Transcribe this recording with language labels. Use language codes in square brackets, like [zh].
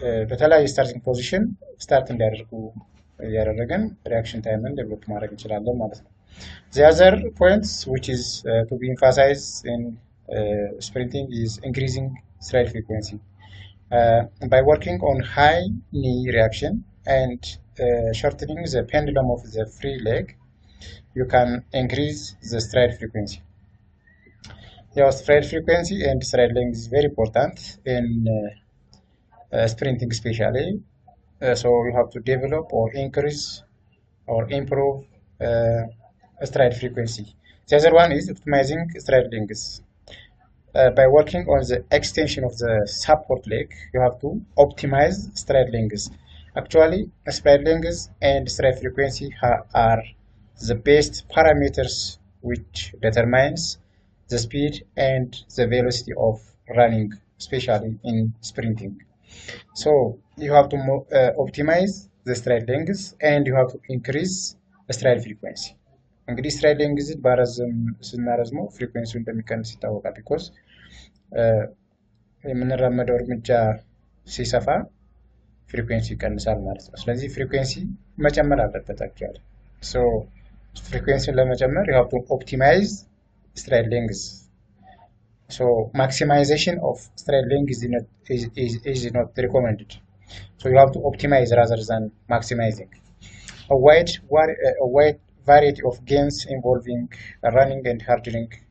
[am] በተለያየ ስታርቲንግ ፖዚሽን ስታርት እንዲያደርጉ እያደረገን ሪአክሽን ታይምን ዴቨሎፕ ማድረግ እንችላለን ማለት ነው። [en] The other points which is to be emphasized in sprinting is increasing stride frequency. By working on high knee reaction and shortening the pendulum of the free leg, you can increase the stride frequency. Your stride frequency and stride length is very important in sprinting especially. So you have to develop or increase or improve stride frequency. The other one is optimizing stride length. By working on the extension of the support leg, you have to optimize stride length. Actually, stride length and stride frequency are the best parameters which determines the speed and the velocity of running, especially in sprinting. So you have to optimize the stride length and you have to increase the stride frequency. [am] እንግዲህ ስትራይድ ሌንግዝ ባረዝም ስናረዝመው ፍሪኩዌንሲው እንደሚቀንስ ይታወቃል። ቢኮዝ የምንራመደው እርምጃ ሲሰፋ ፍሪኩዌንሲ ይቀንሳል ማለት ነው። ስለዚህ ፍሪኩዌንሲ መጨመር አለበት አክቹዋሊ። ሶ ፍሪኩዌንሲን ለመጨመር [en] you have to optimize stride length. So maximization of stride length is not recommended. So you have to optimize rather than maximizing. A wide variety of games involving running and hurdling